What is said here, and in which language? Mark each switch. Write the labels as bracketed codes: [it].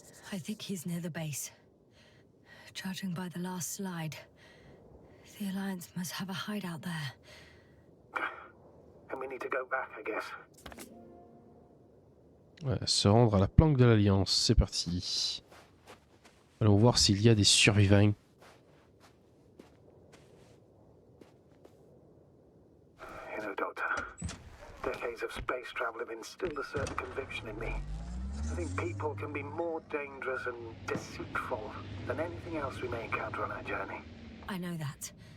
[en] I think he's near the base. Judging by the last slide, the Alliance must have a hideout there. And we need to go back, I guess. [fr] Ouais, se rendre à la planque de l'Alliance, c'est parti. Allons voir s'il y a des survivants. [en] You know, Doctor, decades of space travel have instilled a certain conviction in me. I think people can be more dangerous and deceitful than anything else we may encounter on our journey. I know that.